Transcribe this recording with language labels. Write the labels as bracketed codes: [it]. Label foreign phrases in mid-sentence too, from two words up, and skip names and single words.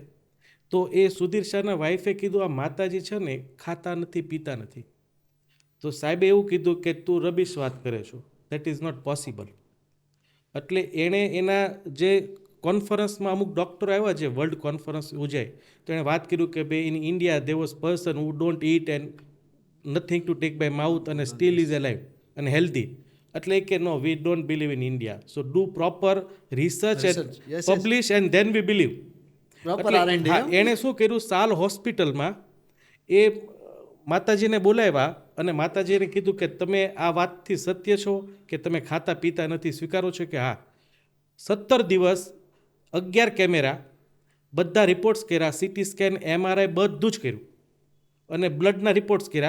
[gu] તો એ સુધીર શાહના વાઈફે કીધું આ માતાજી છે ને ખાતા નથી, પીતા નથી. તો સાહેબે એવું કીધું કે તું રબીશ વાત કરે છો, [en] that is not possible. [gu] એટલે એણે એના જે કોન્ફરન્સમાં અમુક ડૉક્ટરો આવ્યા, જે [en] world conference [gu] યોજાય, તો એણે વાત કર્યું કે ભાઈ [en] in India there was person who don't eat and nothing to take by mouth [gu] અને [en] still is alive and healthy. [gu] એટલે કે નો, [en] we don't believe in India, so do proper research and publish and then we believe. [gu] એણે શું કર્યું, સાલ હોસ્પિટલમાં એ માતાજીને બોલાવ્યા અને માતાજીને કીધું કે તમે આ વાતથી સત્ય છો કે તમે ખાતા પીતા નથી, સ્વીકારો છો? કે હા. 17 દિવસ 11 કેમેરા, બધા રિપોર્ટ્સ કર્યા, સીટી સ્કેન, MRI બધું જ કર્યું અને બ્લડના રિપોર્ટ્સ કર્યા.